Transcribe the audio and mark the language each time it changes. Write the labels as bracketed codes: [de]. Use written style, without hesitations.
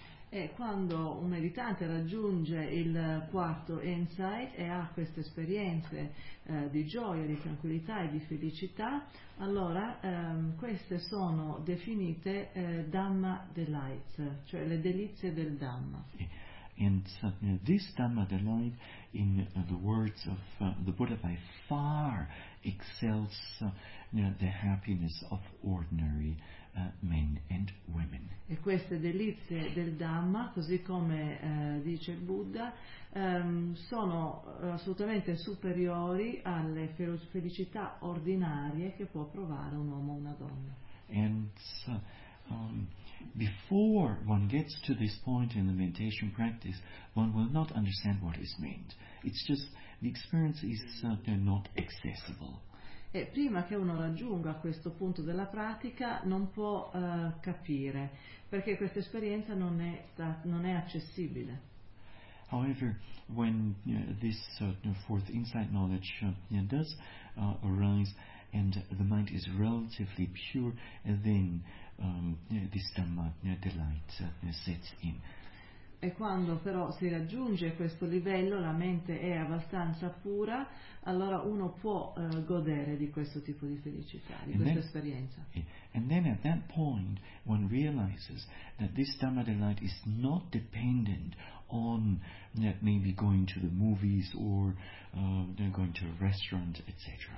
[it] E quando un meditante raggiunge il quarto insight e ha queste esperienze di gioia, di tranquillità e di felicità, allora queste sono definite Dhamma delight, cioè le delizie del Dhamma. [en] And this Dhamma delight, in the words of the Buddha, by far excels the happiness of ordinary men and women. [it] E queste delizie del Dhamma, così come dice il Buddha, sono assolutamente superiori alle felicità ordinarie che può provare un uomo o una donna. [en] And so, before one gets to this point in the meditation practice, one will not understand what is meant. It's just the experience is not accessible. [it] E prima che uno raggiunga questo punto della pratica non può capire, perché questa esperienza non è accessibile. [en] However, when this fourth insight knowledge does arise and the mind is relatively pure, then this Dhamma delight sets in. [it] E quando però si raggiunge questo livello, la mente è abbastanza pura, allora uno può godere di questo tipo di felicità, di [en] and [it] questa [en] then, [it] esperienza. [en] And then at that point one realizes that this Dhamma delight is not dependent on maybe going to the movies or going to a restaurant, etc.